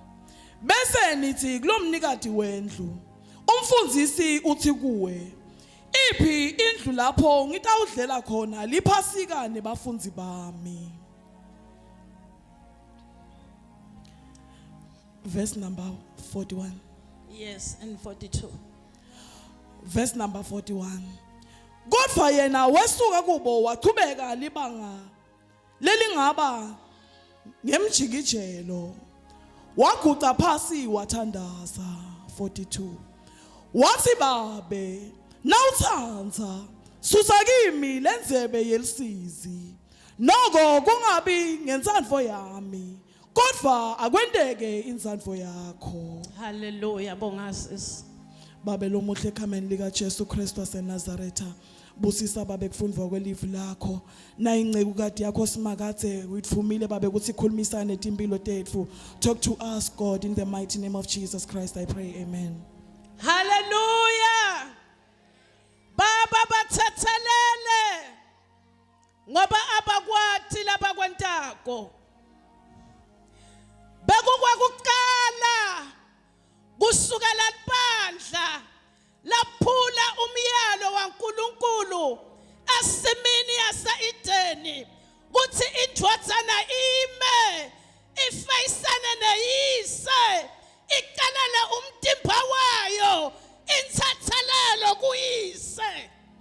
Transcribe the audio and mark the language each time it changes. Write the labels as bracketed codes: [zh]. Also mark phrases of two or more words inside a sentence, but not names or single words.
[ss] Bese nithi kulomnikati wendlu, umfundisi uthi kuwe, Iphi indlu lapho ngitawudlela khona liphasika nebafundzi bami. [en] Verse number 41. Yes, and 42. Verse number 41. [ss] Kodwa yena wesuka kubo waqhubeka libanga lelingaba ngemjikijelo. Waguqa phasi wathandaza. 42. Wathi babe nawuthanza susa kimi lenzebe yelisizi. Noko kungabi ngensandvo yami kodwa akwendeke insandvo yakho. Hallelujah, bonga sis. Babe lo muhle ekhayeni lika Jesu Kristu waseNazaretha busisa babe kufundwa kwelivu lakho na ingceku kade yakho simakathe uyithumile babe ukuthi ikhulumisane netimpilo tethu. [en] Talk to us, God, in the mighty name of Jesus Christ I pray, amen. [ss] Hallelujah. Baba bathathelele ngoba abakwati labakwentako bekukwakuqala kusukela libandla laphula umyalo waNkulunkulu esimini yase-Edeni kuthi indvodzana ime ifayisane neyise iqalele umtimba wayo inthathelelo kuyise.